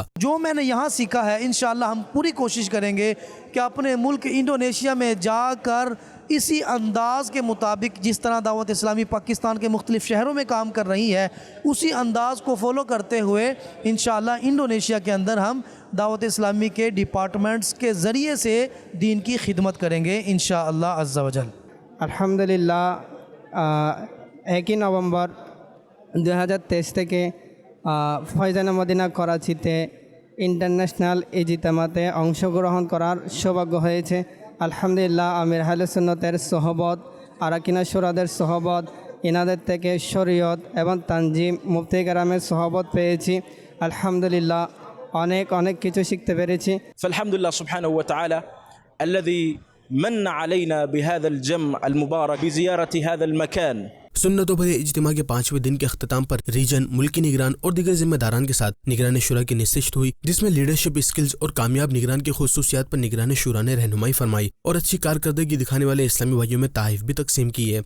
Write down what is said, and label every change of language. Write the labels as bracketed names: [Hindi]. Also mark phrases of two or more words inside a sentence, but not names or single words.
[Urdu] جو میں نے یہاں سیکھا ہے انشاءاللہ ہم پوری کوشش کریں گے کہ اپنے ملک انڈونیشیا میں جا کر اسی انداز کے مطابق جس طرح دعوت اسلامی پاکستان کے مختلف شہروں میں کام کر رہی ہے، اسی انداز کو فالو کرتے ہوئے انشاءاللہ انڈونیشیا کے اندر ہم دعوت اسلامی کے ڈپارٹمنٹس کے ذریعے سے دین کی خدمت کریں گے [Arabic] انشاءاللہ عز و جل۔ [Bangla] আলহামদুলিল্লাহ 1 নভেম্বর 2023 থেকে ফয়জানে মদিনা করাচিতে ইন্টারন্যাশনাল ইজতিমাতে অংশগ্রহণ করার সৌভাগ্য হয়েছে। আলহামদুলিল্লাহ আমির আহলে সুন্নতের সোহবত, আরাকিনা শুরাদের সোহবত, ইনাদের থেকে শরীয়ত এবং তানজিম মুফতি কেরামের সোহবত পেয়েছি। আলহামদুলিল্লাহ অনেক অনেক কিছু শিখতে পেরেছি। [Arabic] فالحمد لله سبحانه وتعالى الذي من علينا بهذا الجمع المبارك بزيارة هذا المكان۔ [Urdu] سنت و بھرے اجتماع کے 5ویں دن کے اختتام پر ریجن، ملکی نگران اور دیگر ذمہ داران کے ساتھ نگران شورا کی نشست ہوئی، جس میں [English] leadership skills [Urdu] اور کامیاب نگران کی خصوصیات پر نگران شورا نے رہنمائی فرمائی اور اچھی کارکردگی دکھانے والے اسلامی بھائیوں میں تحائف بھی تقسیم کیے۔